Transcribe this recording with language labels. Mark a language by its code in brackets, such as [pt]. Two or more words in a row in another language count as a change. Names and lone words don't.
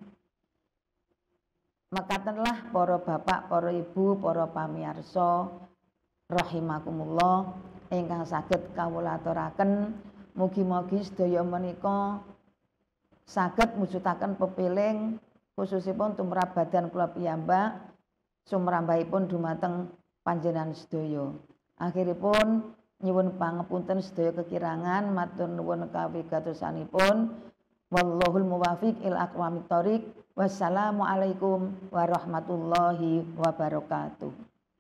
[jv] Mekatenlah para bapak, para ibu, para pamirsa rahimakumullah ingkang saged kawula aturaken mugi-mugi sedaya menika saged mujudaken pepiling khususipun tumrap badan kula piyambak sumrambahipun dumateng panjenengan sedaya. Akhiripun nyuwun pangapunten sedaya kekirangan, matur nuwun kawigatosanipun. [ar] والله الموفق إلى أقوم الطريق. والسلام عليكم ورحمة الله وبركاته.